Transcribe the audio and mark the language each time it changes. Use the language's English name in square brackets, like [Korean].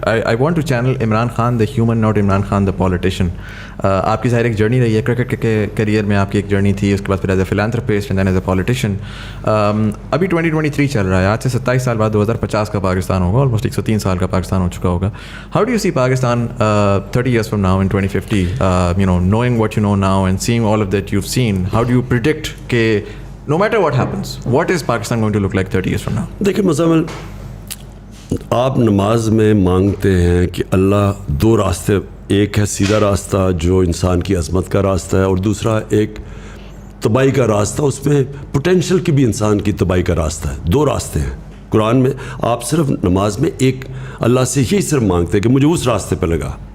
[English] I want to channel Imran Khan the human, not Imran Khan the politician. [Urdu] آپ کی ظاہر ایک جرنی رہی ہے, کرکٹ کے کریئر میں آپ کی ایک جرنی تھی, اس کے بعد پھر [English] As a philanthropist and then as a politician. [Urdu] ابھی 2023 چل رہا ہے, آج سے 27 سال بعد 2050 کا پاکستان ہوگا, آلموسٹ 103 سال کا پاکستان ہو چکا ہوگا. [English] How do you see Pakistan 30 years from now in 2050, knowing what you know now and seeing all of that you've seen, how do you predict کہ no matter what happens, what is Pakistan going to look like 30 years from now? [Urdu] دیکھیں مزمل, آپ نماز میں مانگتے ہیں کہ اللہ 2 راستے, ایک ہے سیدھا راستہ جو انسان کی عظمت کا راستہ ہے, اور دوسرا ایک تباہی کا راستہ, اس میں پوٹینشیل کی بھی انسان کی تباہی کا راستہ ہے. 2 راستے ہیں قرآن میں. آپ صرف نماز میں ایک اللہ سے یہی صرف مانگتے ہیں کہ مجھے اس راستے پہ لگا.